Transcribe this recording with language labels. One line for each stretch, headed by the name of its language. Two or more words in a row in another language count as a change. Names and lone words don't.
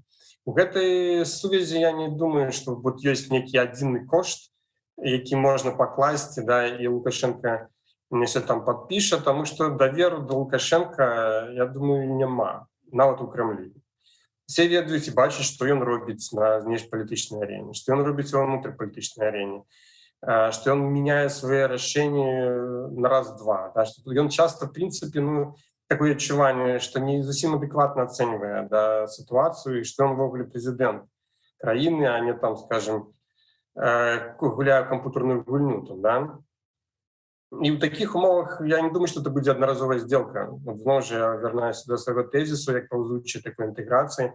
Belarusian: У гэтай сувязі я не думаю, што вот ёсць нейкі адзіны кошт, які можна пакласці, да, і Лукашенко нешта там падпіша, таму што даверу да Лукашенка, я думаю, няма, нават у Кремлі. Все ведаюць і бачаць, што ён робіць на знешнепалітычнай арене, што ён робіць у внутрипалітычнай арене, што ён мяняе свае рашэнні на раз-два, да, што ён часто,
Russian: в принципе,
Belarusian: ну, такое адчуванне, што не зусім адэкватна ацэньвае сітуацыю, і што ён увогуле прэзідэнт краіны, а не там, скажем, гуляе ў камп'ютарную гульню там, да. І ў такіх умовах я не думаю, што это будзе аднаразовая сделка. Зноў жа я вярнаюся да свайго тэзісу, як паўзучай такой інтэграцыі.